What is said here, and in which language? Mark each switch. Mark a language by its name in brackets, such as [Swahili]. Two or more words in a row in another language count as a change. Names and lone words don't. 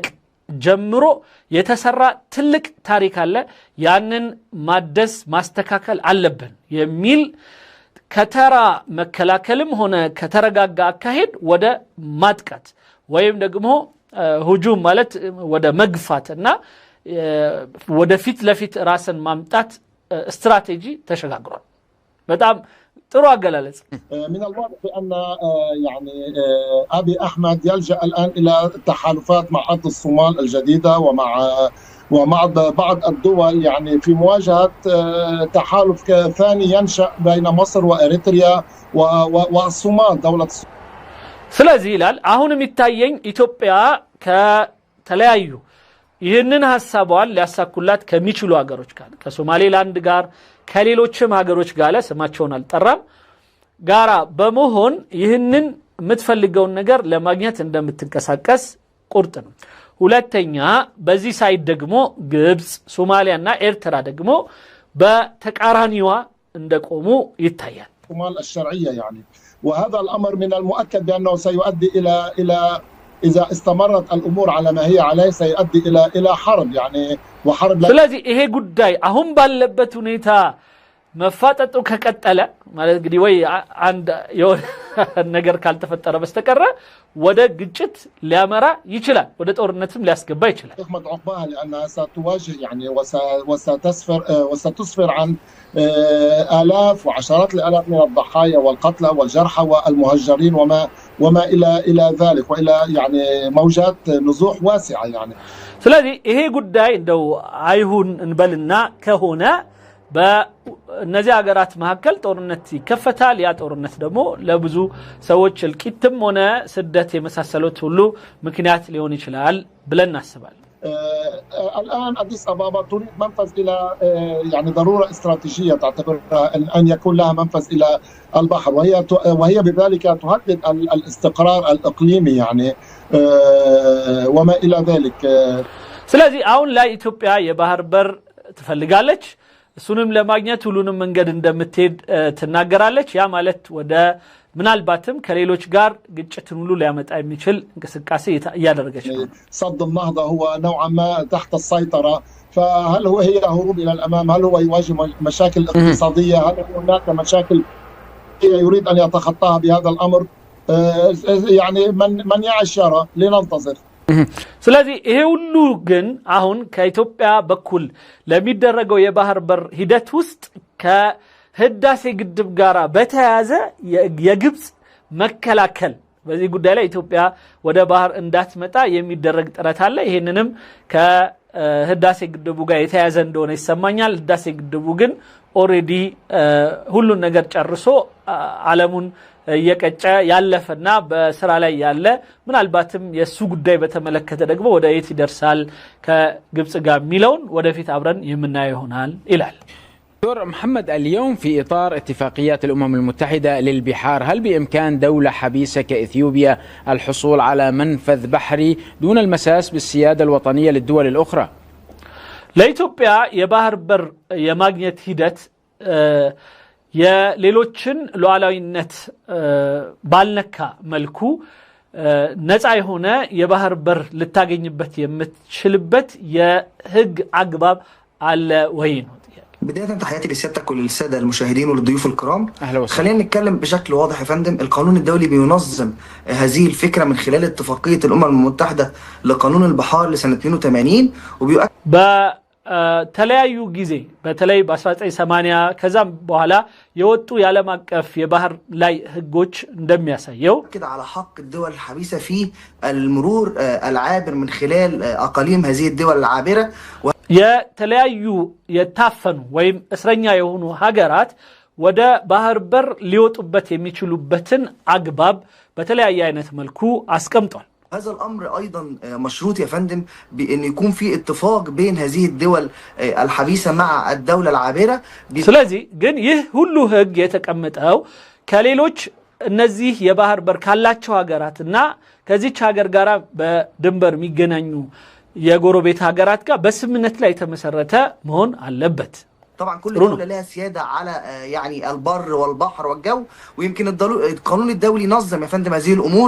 [Amharic] ጀምሮ የተሰራ ትልቅ ታሪክ አለ። ያንን ማደስ ማስተካከል አለብን የሚል ከተራ መከላከልም ሆነ ከተረጋጋ አካሄድ ወደ ማጥቃት ወይም ደግሞ ሁጁም ማለት ወደ መግፋትና ወደ ፊት ለፊት ራስን ማምጣት ስትራቴጂ ተሸጋግሯል። በጣም ጥሩ አገላለጽ። [Arabic] من الواضح بان يعني ابي احمد يلجا الان الى التحالفات مع ارض الصومال الجديده ومع بعض الدول يعني في مواجهه تحالف ثاني ينشا بين مصر واريتريا والصومال دوله [Amharic] ስለዚህ ይላል አሁን የሚታየኝ ኢትዮጵያ ከተለያዩ ይህንን ሐሳቧን ሊያሳኩላት ከሚችሉ ሀገሮች ጋር ከሶማሌላንድ ጋር ከሌሎችም ሀገሮች ጋር ስማቸውን አልጠራም ጋራ በመሆን ይህንን የምትፈልገውን ነገር ለማግኘት እንደምትንቀሳቀስ ቁርጥ ነው። ሁለተኛ በዚህ ሳይድ ደግሞ ግብጽ፣ ሶማሊያና ኤርትራ ደግሞ በተቃራኒዋ እንደቆሙ ይታያል። [Arabic] الصومال الشرعيه يعني، وهذا الامر من المؤكد بانه سيؤدي الى اذا استمرت الامور على ما هي عليه سيؤدي الى حرب يعني وحرب. [Amharic] ስለዚህ ይሄ ጉዳይ አሁን ባለበት ሁኔታ መፋጠጡ ከቀጠለ ማለት እንግዲህ ወይ አንድ የሆነ ነገር ካልተፈጠረ በስተቀር ወደ ግጭት ሊያመራ ይችላል፣ ወደ ጦርነትም ሊያስገባ ይችላል። [Arabic] احمد عقبها لانها ستواجه يعني وستسفر عن آلاف وعشرات الآلاف من الضحايا والقتلى والجرحى والمهجرين وما إلى ذلك وإلى يعني موجات نزوح واسعة يعني. [Amharic] ስለዚህ ይሄ ጉዳይ እንደው አይሁን እንበልና ከሆነ በእነዚህ ሀገራት መካከል ጦርነት ይከፈታል። ያ ጦርነት ደግሞ ለብዙ ሰዎች እልቂትም ሆነ ስደት የመሳሰሉት ሁሉ ምክንያት ሊሆን ይችላል ብለን እናስባለን። [Arabic] الآن أديس أبابا تريد منفذ إلى يعني ضرورة استراتيجية تعتبرها أن يكون لها منفذ إلى البحر، وهي بذلك تهدد الاستقرار الإقليمي يعني وما إلى ذلك. [Amharic] ስለዚህ አሁን ላይ ኢትዮጵያ የባህር በር ትፈልጋለች። እሱንም ለማግኘት ሁሉንም መንገድ እንደምትሄድ ትናገራለች። ያ ማለት ወደ ምናልባትም ከሌሎች ጋር ግጭትን ሁሉ ሊያመጣ የሚችል እንቅስቃሴ እያደረገች ነው። [Arabic] صد النهضة هو نوعا ما تحت السيطرة، فهل هي هروب إلى الأمام؟ هل هو يواجه مشاكل اقتصادية؟ هل هناك مشاكل يريد أن يتخطاها بهذا الأمر؟ يعني من يعيش يرى، لننتظر. [Amharic] ስለዚህ ይሄ ሁሉ ግን አሁን ከኢትዮጵያ በኩል ለሚደረገው የባህር በር ሂደት ውስጥ ከህዳሴ ግድብ ጋር በተያያዘ የግብጽ መከላከል በዚህ ጉዳይ ላይ ኢትዮጵያ ወደ ባህር እንዳትመጣ የሚደረግ ጥረት አለ። ይሄንንም ከህዳሴ ግድቡ ጋር የተያያዘ እንደሆነ ይሰማኛል። ህዳሴ ግድቡ ግን ኦሬዲ ሁሉን ነገር ጨርሶ ዓለሙን የቀጨ ያለፈና በስራ ላይ ያለ ምናልባትም የሱ ጉዳይ በተመለከተ ደግሞ ወደ የት ይደርሳል ከግብጽ ጋር ሚለውን ወደፊት አብረን የምናየው ይሆናል ይላል። [Arabic] دكتور محمد، اليوم في إطار اتفاقيات الأمم المتحدة للبحار، هل بإمكان دولة حبيسة كإثيوبيا الحصول على منفذ بحري دون المساس بالسيادة الوطنية للدول الأخرى؟ [Amharic] ለኢትዮጵያ የባህር በር የማግኘት ሂደት የሌሎችን ሉዓላዊነት ባልነካ መልኩ ነፃ የሆነ የባህር በር ልታገኝበት የምትችልበት የህግ አግባብ አለ ወይ ነው? [Arabic] بداية تحياتي لسيادتك وللسادة المشاهدين وللضيوف الكرام. خلينا نتكلم بشكل واضح يا فندم. القانون الدولي بينظم هذه الفكرة من خلال اتفاقية الأمم المتحدة لقانون البحار لسنة 82 وبيؤكد [Amharic] በተለያዩ ጊዜ በተለይ በ1980 ከዛም በኋላ የወጡ የዓለም አቀፍ የባህር ላይ ህጎች እንደሚያሳየው [Arabic] كده على حق الدول الحبيسة في المرور العابر من خلال أقاليم هذه الدول العابرة [Amharic] የተለያዩ የታፈኑ ወይም እስረኛ የሆኑ ሀገራት ወደ ባህር በር ሊወጡበት የሚችሉበትን አግባብ በተለያየ አይነት መልኩ አስቀምጧል። [Arabic] هذا الأمر أيضا مشروط يا فندم بأن يكون في اتفاق بين هذه الدول الحبيسة مع الدولة العابرة. [Amharic] ስለዚህ ግን ይህ ሁሉ ህግ የተቀመጠው ከሌሎች እነዚህ የባህር በር ካላቸው ሀገራትና ከዚህች ሀገር ጋር በድንበር የሚገናኙ የጎረቤት ሀገራት ጋር በስምምነት ላይ የተመሰረተ መሆን አለበት። [Arabic] طبعا كل دولة لها سيادة على يعني البر والبحر والجو، ويمكن القانون الدولي نظم يا فندم هذه الأمور.